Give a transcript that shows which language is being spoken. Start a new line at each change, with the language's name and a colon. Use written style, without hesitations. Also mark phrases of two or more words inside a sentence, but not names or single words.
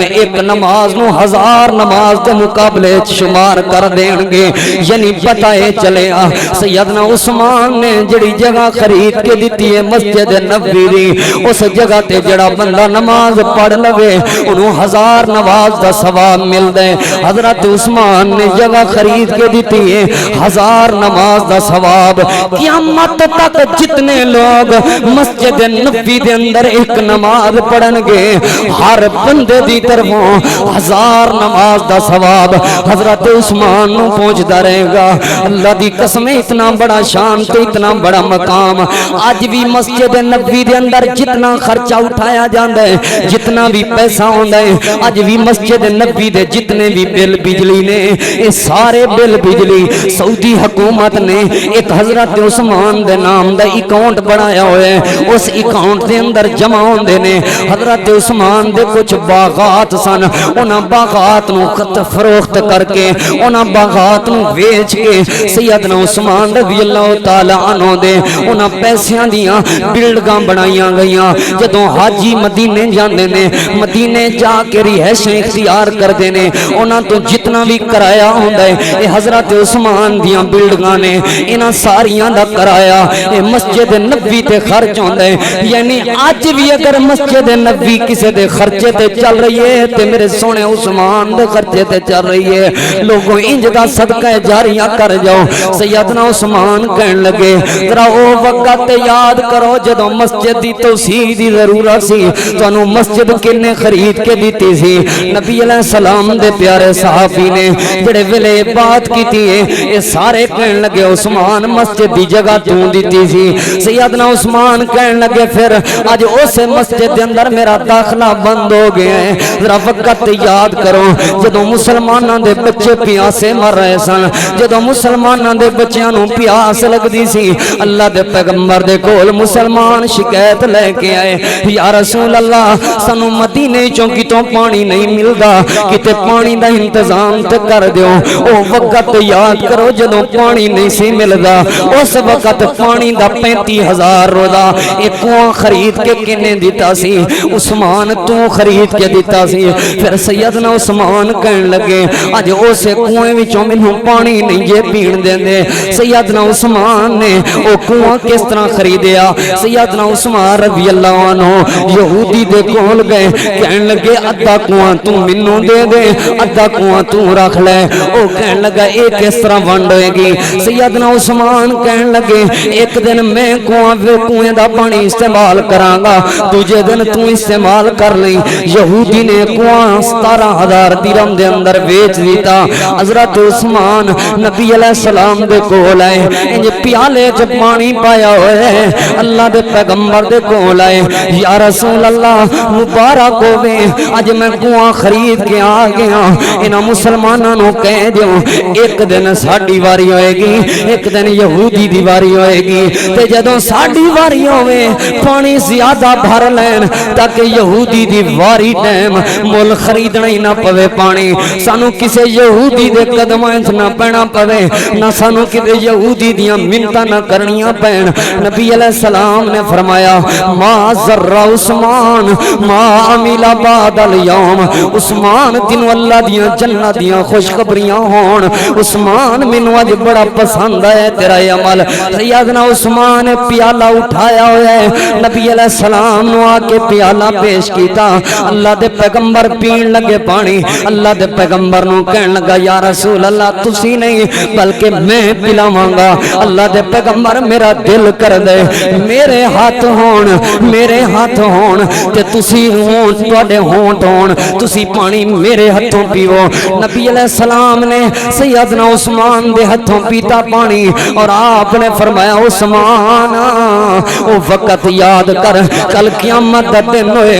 Punjabi: ایک نماز نو 1000 نماز دے مقابلے شمار کر دیں گے یعنی بتائے چلے سیدنا عثمان نے جڑی جگہ خرید کے دیتی ہے مسجد نبوی دی اس جگہ تے جڑا بندہ نماز پڑھ لوے انہوں 1000 نماز دا ثواب مل دے حضرت عثمان نے جگہ خرید کے دیتی ہے 1000 نماز دا ثواب قیامت تک جتنے لوگ مسجد نبوی دے اندر ایک نماز پڑھن گے ہر بندے دی طرفوں 1000 نماز دا ثواب حضرت عثمان نو پہنچدا رہے گا اللہ دی قسم اتنا بڑا شان تے اتنا بڑا مقام آج بھی مسجد نبوی دے اندر جتنا خرچہ اٹھایا جاندا ہے جتنا بھی پیسہ ہوندا ہے آج بھی مسجد نبوی دے جتنے بھی بل بجلی نے یہ سارے بل بجلی سعودی حکومت نے ایک حضرت عثمان دے نام دا اکاؤنٹ بنایا ہوا ہے اس اکاؤنٹ دے اندر جمع ہوندے نے حضرت عثمان دے کچھ باغات سن انہاں باغات نو فروخت کر کے انہاں باغات نو ویچ کے سیدنا عثمان
Arabic: رضی اللہ تعالی عنہ
Punjabi: انہوں دے انہاں پیسیاں دیاں بلڈنگاں بنائیاں گئیاں جدوں حاجی مدینے جاندے نے مدینے جا کے رہائشیں اختیار کردے نے انہاں تو جتنا بھی کرایہ ہوندا ہے اے حضرت عثمان دیاں بلڈنگاں نے انہاں ساریاں دا کرایہ اے مسجد نبوی تے خرچ ہوندا ہے یعنی اج بھی اگر مسجد نبوی کسے دے خرچے تے چل رہی ہے تے میرے سونے عثمان دے خرچے تے چل رہی ہے لوگوں انج دا صدقہ جاریہ کر جاؤ سیدنا عثمان کہن لگے ذرا او وقت یاد کرو جدوں مسجد دی توسیع دی ضرورت سی تانوں مسجد کنے خرید کے دیتی سی نبی
Arabic: علیہ السلام
Punjabi: دے پیارے صحابی نے جڑے ویلے بات کیتی ہے اے سارے کہن لگے عثمان مسجد دی جگہ تو دیتی سی سیدنا عثمان کہن لگے پھر اج اس مسجد دے اندر میرا داخلہ بند ہو گیا ہے ذرا وقت یاد کرو جدوں مسلماناں دے بچے پیاسے مر رہے سن جدوں مسلماناں دے بچیاں نوں پیاس لگدی سی اللہ دے پیغمبر دے کول مسلمان شکایت لے کے آئے
Arabic: یا رسول اللہ
Punjabi: سانوں مدینے چوں کتوں پانی نہیں ملدا کتے پانی دا انتظام تے کر دیو او وقت یاد کرو جدوں پانی نہیں سی ملدا اس وقت پانی دا 35,000 رودا ایک کنواں خرید کے کنے دیتا سی عثمان تو خرید کے دیتا سی پھر سیدنا عثمان کہن لگے اج اسے کنویں وچوں مینوں پانی نہیں جے پین دیندے سیدنا عثمان نے او کنواں کس طرح خریدیا سیدنا عثمان
Arabic: رضی اللہ عنہ
Punjabi: یہودی دے کول گئے کہن لگے ادھا کنواں تو مینوں دے دے ادھا کنواں تو رکھ لے او کہن لگا اے کس طرح ونڈ ہوئے گی سیدنا عثمان کہن لگے ایک دن میں کنویں دا پانی استعمال کراں گا دوجے دن تو استعمال کر لیں یہودی نے کنواں 17,000 درہم دے اندر بیچ دیتا حضرت عثمان نبی
Arabic: علیہ السلام
Punjabi: دے کول آئے انج پیالے چ پانی پایا ہوئے اللہ دے پیغمبر دے کول آئے
Arabic: یا رسول اللہ
Punjabi: مبارک ہوے اج میں کنواں خرید کے آ گیا انہاں مسلماناں نوں کہہ دیو ایک دن ساڈی واری ہوئے گی ایک دن یہودی دی واری ہوئے گی تے جدوں ساڈی واری ہوے پانی زیادہ بھر لین تاکہ یہودی دی واری ٹائم مول خریدنا ہی نہ پوے پانی سانو کسے یہودی دے قدماں وچ نہ پینا پوے نہ سانو کسے یہودی دیاں منتاں نہ کرنیاں پین نبی
Arabic: علیہ السلام
Punjabi: نے فرمایا
Arabic: ما ذر عثمان ما عمل بعد اليوم
Punjabi: عثمان تینوں اللہ دیاں جنت دیاں خوشخبریاں ہون عثمان مینوں اج بڑا پسند ہے تیرا عمل سیدنا عثمان نے پیالہ اٹھایا ہوا ہے نبی
Arabic: علیہ السلام
Punjabi: نو آ کے پیالہ پیش کیتا اللہ دے پیغمبر پین لگے پانی اللہ دے پیغمبر نو کہن لگا
Arabic: یا رسول اللہ
Punjabi: تسی نہیں بلکہ میں پلاواں گا اللہ دے پیغمبر میرا دل کر دے میرے ہاتھ ہون تے تسی ہون تواڈے ہونٹ ہون تسی پانی میرے ہتھوں پیو نبی
Arabic: علیہ السلام
Punjabi: نے سیدنا عثمان دے ہتھوں پیتا پانی اور آپ نے فرمایا عثمان او وقت یاد کر کل قیامت دا دن ہوئے